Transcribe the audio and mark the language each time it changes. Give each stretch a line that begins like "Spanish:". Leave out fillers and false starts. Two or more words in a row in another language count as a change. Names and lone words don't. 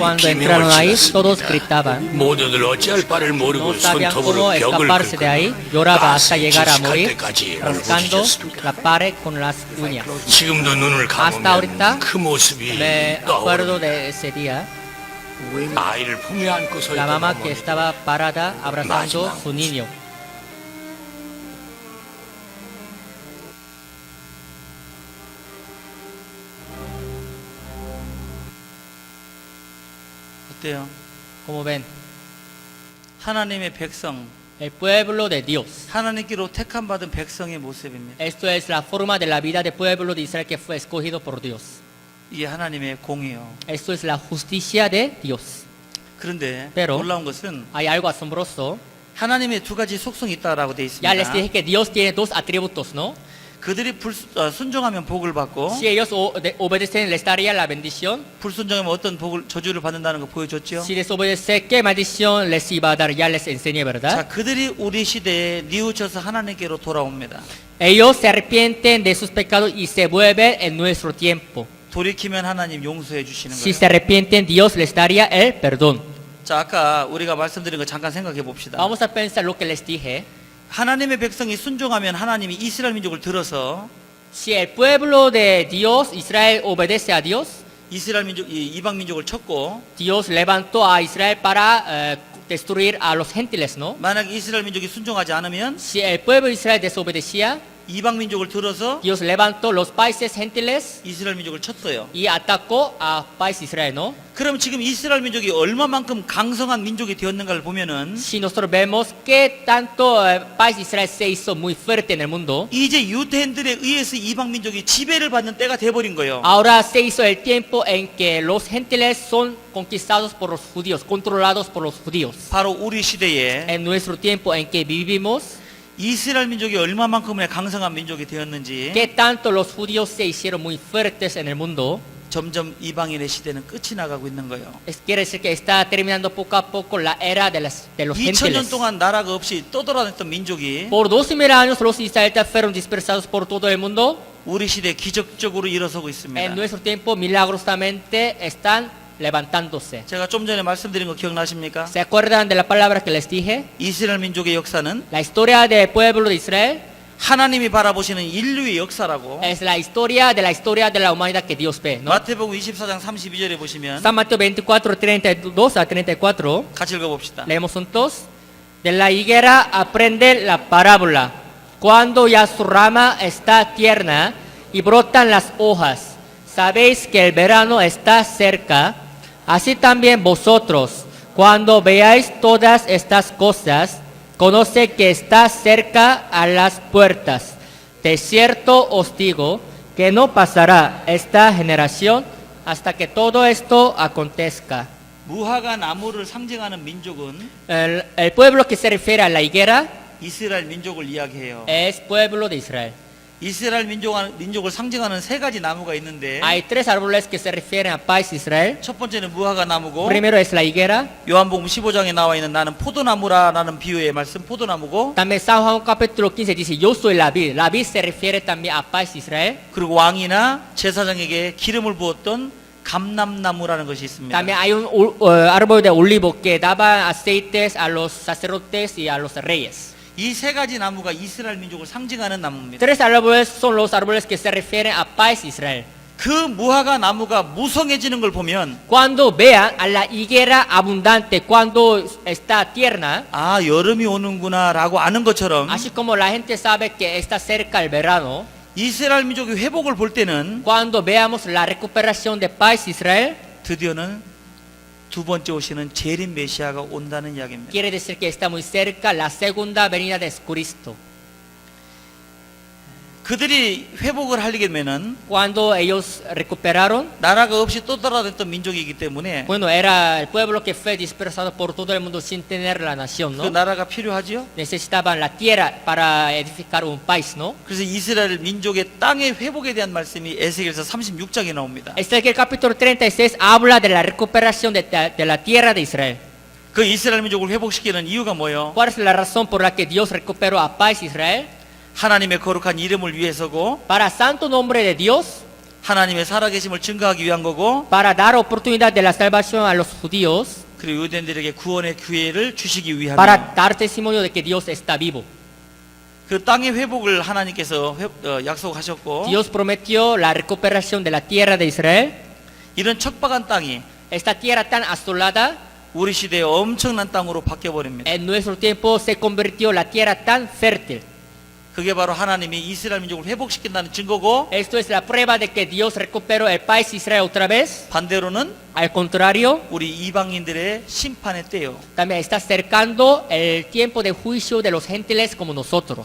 Spanish: Cuando entraron ahí, todos gritaban.
Korean: 모두들 어찌할 바를
Spanish: No
Korean: 모르고
Spanish: sabían
Korean: 손톱으로
Spanish: cómo
Korean: 벽을
Spanish: escaparse de ahí. Lloraba hasta llegar a morir,
Korean: 때까지
Spanish: rascando la pared con las uñas.
Korean: 지금도 눈을
Spanish: Hasta ahorita
Korean: 감으면 그 모습이
Spanish: Me acuerdo
Korean: 떠오르네.
Spanish: de ese día,
Korean: 아이를 품에 안고 서
Spanish: la
Korean: 있던
Spanish: mamá que
Korean: 어머니.
Spanish: estaba parada abrazando su niño.
Korean: 어때요?
Spanish: Como ven,
Korean: 하나님의 백성,
Spanish: el pueblo de Dios.
Korean: 하나님께로 택함 받은 백성의 모습입니다.
Spanish: Esto es la forma de la vida del pueblo de Israel que fue escogido por Dios.
Korean: 이게 하나님의 공이요.
Spanish: Esto es la justicia de Dios.
Korean: 그런데
Spanish: Pero-
Korean: 놀라운 것은
Spanish: Hay algo asombroso.
Korean: 하나님의 두 가지 속성이 있다라고 되어
Spanish: Ya les
Korean: 있습니다.
Spanish: dije que Dios tiene dos atributos, ¿no?
Korean: 그들이 순종하면 복을 받고
Spanish: Si ellos obedecen, les daría la bendición.
Korean: 불순종하면 어떤 저주를 받는다는 거 보여줬죠.
Spanish: Si desobedecen, ¿qué maldición les iba a dar? Ya les enseñé, ¿verdad?
Korean: 자, 그들이 우리 시대에 뉘우쳐서 하나님께로 돌아옵니다.
Spanish: Ellos se arrepienten de sus pecados y se vuelven en nuestro tiempo.
Korean: 돌이키면 하나님 용서해 주시는
Spanish: Si
Korean: 거예요.
Spanish: se arrepienten, Dios les daría el perdón.
Korean: 자, 아까 우리가 말씀드린 거 잠깐 생각해 봅시다.
Spanish: Vamos a pensar lo que les dije.
Korean: 하나님의 백성이 순종하면 하나님이 이스라엘 민족을 들어서
Spanish: Si el pueblo de Dios, Israel, obedece a Dios,
Korean: 이스라엘 민족, 이방 민족을 쳤고,
Spanish: Dios levantó a Israel para destruir a los gentiles, ¿no?
Korean: 만약 이스라엘 민족이 순종하지 않으면
Spanish: Si el pueblo de Israel desobedecía,
Korean: 이방 민족을 들어서
Spanish: Dios levantó los países gentiles
Korean: 이스라엘 민족을 쳤어요.
Spanish: y atacó a país Israel, ¿no?
Korean: 그럼 지금 이스라엘 민족이 얼마만큼 강성한 민족이 되었는가를 보면은
Spanish: Si nosotros vemos que tanto país Israel se hizo muy fuerte en el mundo,
Korean: 이제 유대인들에 의해서 이방 민족이 지배를 받는 때가 돼버린 거예요.
Spanish: ahora se hizo el tiempo en que los gentiles son conquistados por los judíos, controlados por los judíos.
Korean: 바로 우리 시대에
Spanish: En nuestro tiempo en que vivimos,
Korean: 이스라엘 민족이 얼마만큼의 강성한 민족이 되었는지
Spanish: que tanto los judíos se hicieron muy fuertes en el mundo,
Korean: 점점 이방인의 시대는 끝이 나가고 있는 거예요.
Spanish: quiere decir que está terminando poco a poco la era de los
Korean: 2000년
Spanish: gentiles.
Korean: 동안 나라가 없이 떠돌아다녔던 민족이
Spanish: Por 2000 años los israelitas fueron dispersados por todo el mundo.
Korean: 우리 시대에 기적적으로 일어서고
Spanish: En
Korean: 있습니다.
Spanish: nuestro tiempo milagrosamente están levantándose.
Korean: 제가 좀 전에 말씀드린 거 기억나십니까?
Spanish: ¿Se acuerdan de la palabra que les dije?
Korean: 이스라엘 민족의 역사는
Spanish: La historia del pueblo de Israel
Korean: 하나님이 바라보시는 인류의 역사라고.
Spanish: es la historia de la humanidad que Dios ve, ¿no?
Korean: 마태복음 24장 32절에 보시면
Spanish: San Mateo 24, 32 a 34.
Korean: 같이 읽어봅시다.
Spanish: Leemos juntos. De la higuera aprende la parábola. Cuando ya su rama está tierna y brotan las hojas, sabéis que el verano está cerca. Así también vosotros, cuando veáis todas estas cosas, conoce que está cerca a las puertas. De cierto os digo que no pasará esta generación hasta que todo esto acontezca.
Korean: 무화과 나무를 상징하는 민족은
Spanish: El pueblo que se refiere a la higuera
Korean: 이스라엘 민족을 이야기해요.
Spanish: es pueblo de Israel.
Korean: 이스라엘 민족을 상징하는 세 가지 나무가 있는데
Spanish: Hay tres árboles que se refieren a país Israel.
Korean: 첫 번째는 무화과 나무고
Spanish: Primero es la higuera.
Korean: 요한복음 15장에 나와 있는 나는 포도나무라는 비유의 말씀 포도나무고
Spanish: También San Juan capítulo 15 dice yo soy la vid. La vid se refiere también a país Israel.
Korean: 그리고 왕이나 제사장에게 기름을 부었던 감람나무라는 것이 있습니다.
Spanish: También hay un árbol de olivo que daba aceites a los sacerdotes y a los reyes.
Korean: 이 세 가지 나무가 이스라엘 민족을 상징하는 나무입니다.
Spanish: Tres árboles son los árboles que se refieren a país Israel.
Korean: 그 무화과 나무가 무성해지는 걸 보면
Spanish: Cuando vean a la higuera abundante, cuando está tierna,
Korean: 아 여름이 오는구나라고 아는 것처럼
Spanish: así como la gente sabe que está cerca el verano,
Korean: 이스라엘 민족의 회복을 볼 때는
Spanish: cuando veamos la recuperación de país Israel,
Korean: 드디어는 두 번째 오시는 재림 메시아가 온다는 이야기입니다.
Spanish: quiere decir que está muy cerca la segunda venida de Cristo.
Korean: 그들이 회복을 하려게 되면은
Spanish: Cuando ellos recuperaron,
Korean: 나라가 없이 떠돌아다녔던 민족이기 때문에
Spanish: bueno, era el pueblo que fue dispersado por todo el mundo sin tener la nación,
Korean: 그
Spanish: ¿no?
Korean: 나라가 필요하지요.
Spanish: Necesitaban la tierra para edificar un país, ¿no?
Korean: 그래서 이스라엘 민족의 땅의 회복에 대한 말씀이 에스겔서 36장에 나옵니다.
Spanish: Ezequiel capítulo 36 habla de la recuperación de la tierra de Israel.
Korean: 그 이스라엘 민족을 회복시키는 이유가 뭐예요?
Spanish: ¿Cuál es la razón por la que Dios recuperó a país Israel?
Korean: 하나님의 거룩한 이름을 위해서고
Spanish: Para santo nombre de Dios,
Korean: 하나님의 살아계심을 증거하기 위한 거고
Spanish: para dar oportunidad de la salvación a los judíos,
Korean: 그리고 유대인들에게 구원의 기회를 주시기 위함이에요.
Spanish: para dar testimonio de que Dios está vivo.
Korean: 그 땅의 회복을 하나님께서 약속하셨고
Spanish: Dios prometió la recuperación de la tierra de Israel.
Korean: 이런 척박한 땅이
Spanish: Esta tierra tan asolada,
Korean: 우리 시대에 엄청난 땅으로 바뀌어 버립니다.
Spanish: en nuestro tiempo se convirtió la tierra tan fértil.
Korean: 그게 바로 하나님이 이스라엘 민족을 회복시킨다는 증거고
Spanish: Esto es la prueba de que Dios recuperó el país Israel otra vez.
Korean: 반대로는
Spanish: Al contrario,
Korean: 우리 이방인들의 심판의 때요.
Spanish: también está acercando el tiempo de juicio de los gentiles como nosotros.